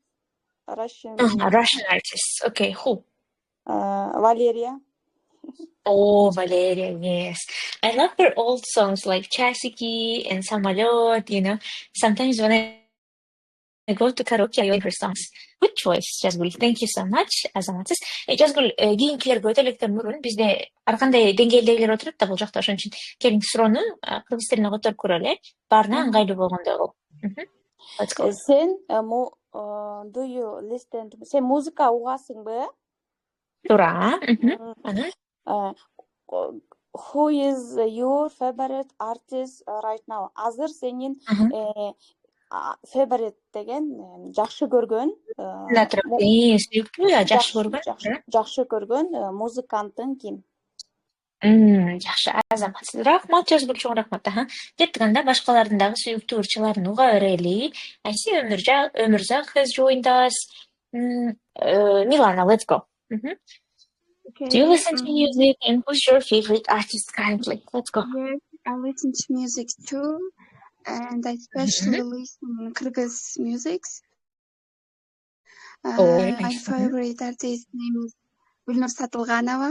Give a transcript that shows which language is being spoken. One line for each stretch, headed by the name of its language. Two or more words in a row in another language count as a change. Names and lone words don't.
English: Russian artists. Okay, who? Valeria. Oh, Valeria, yes. I love her old songs like Chasiki and Samalot, you know. Sometimes when I go to karaoke, I hear her songs. Good choice, Jazgul. Thank you so much,
Kyrgyz: Azamatsız. Jazgul, кийинкилерге өтөлүктөн мурун бизде ар кандай деңгээлдегилер отуруп да бул жакта, ошон үчүн келиңиз суроону кыргыз тилине которуп көрөлү. Баарына ыңгайлуу болгондой болуп.
English: Let's go.
Kyrgyz: Sen
English: do you listen to
Kyrgyz: sen музыка угасыңбы? Туура.
English: Who is your favorite artist right now?
Kyrgyz: Азыр сенин favorite деген жакшы көргөн жакшы көргөн музыкантың ким? Жакшы, Азаматсыз. Рахмат, Жазгул, чоң рахмат. Кеттик анда башкалардын дагы сүйүктүү ырчыларын уга берели.
English: Айси Өмүрзак has joined us. Milana, let's go. Okay. Do you listen to music and who's your favorite artist currently? Let's go. Yes, I listen to music too, and I especially listen Kyrgyz music. My favorite artist name is Gulnur Satılganova.